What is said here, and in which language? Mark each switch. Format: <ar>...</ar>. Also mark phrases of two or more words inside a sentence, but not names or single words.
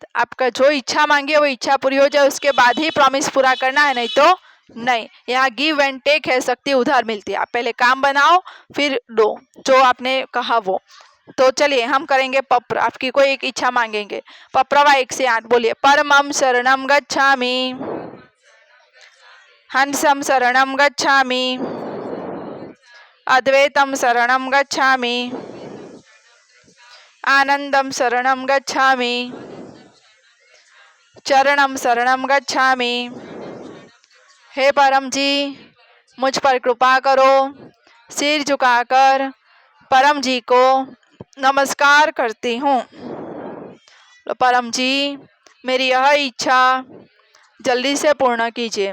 <hi>आपका जो इच्छा मांगी है वो इच्छा पूरी हो जाए उसके बाद ही प्रॉमिस पूरा करना है, नहीं तो नहीं, यहाँ</hi> <en>give and take</en> <hi>है, शक्ति उधार मिलती है। आप पहले काम बनाओ फिर दो, जो आपने कहा वो। तो चलिए हम करेंगे पप्र, आपकी कोई एक इच्छा मांगेंगे। पप्रवा 1 से 8 बोलिए।</hi> <sa>परमं शरणं गच्छामि, हंसं शरणं गच्छामि, अद्वैतं शरणं गच्छामि, आनंदं शरणं गच्छामि, चरणं शरणं गच्छामि।</sa> <hi>हे परम जी, मुझ पर कृपा करो। सिर झुकाकर परम जी को नमस्कार करती हूँ। तो परम जी, मेरी यह इच्छा जल्दी से पूर्ण कीजिए।</hi>